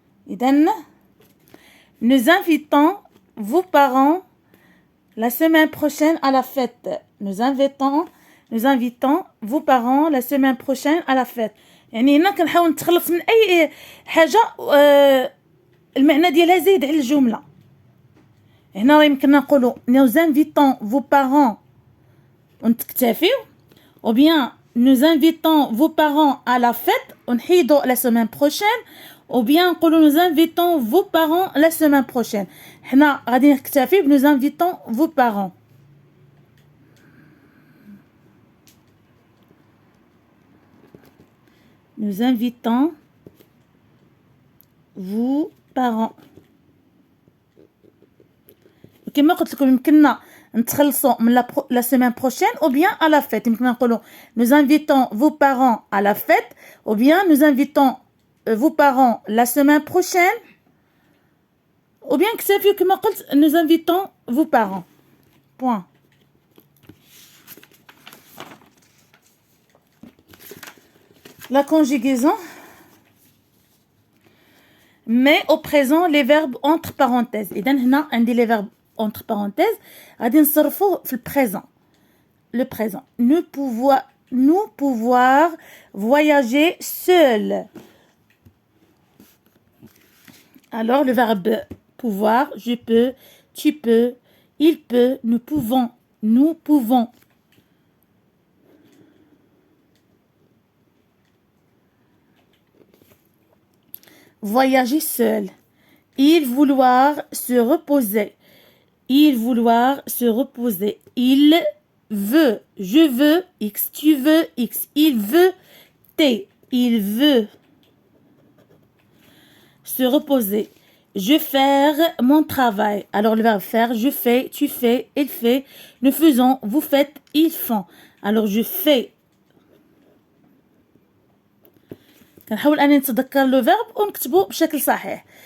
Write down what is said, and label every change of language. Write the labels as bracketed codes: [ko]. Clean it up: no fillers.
[fr] إذن nous invitons vos parents la semaine prochaine à la fête. Nous invitons vos parents la semaine prochaine à la fête. [ar] يعني هنا كنحاول نتخلص من أي حاجة المعنى ديالها زايد على الجملة. هنا راه يمكننا نقولوا [fr] nous invitons vos parents [ar] ونتكتفيو [fr] ou bien nous invitons vos parents à la fête [ar] ونحيدوا [fr] la semaine prochaine ou bien [ar] نقولوا [fr] nous invitons vos parents la semaine prochaine. [ar] حنا غادي نكتفي [fr] nous invitons vos parents. Nous invitons vos parents. [ar] كما قلت لكم يمكننا نتخلصوا من [fr] la semaine prochaine ou bien à la fête. [ar] يمكننا نقولوا [fr] nous invitons vos parents à la fête ou bien nous invitons vos parents la semaine prochaine. Ou bien [ar] كتافي كما قلت [fr] nous invitons vos parents. Point. La conjugaison. Mais au présent les verbes entre parenthèses. [ar] إذا هنا عندي les verbes entre parenthèses غادي نصرفوه في البريزون. [fr] Le présent. Nous pouvoir voyager seul. Alors le verbe pouvoir, je peux, tu peux, il peut, nous pouvons, nous pouvons. Voyager seul. Il vouloir se reposer. Il vouloir se reposer. Il veut. Je veux. X. Tu veux. X. Il veut. T. Il veut se reposer. Je faire mon travail. Alors le verbe faire, je fais, tu fais, il fait, nous faisons, vous faites, ils font. Alors je fais. [ar] كنحاول اني نتذكر لو فيرب ونكتبه بشكل صحيح.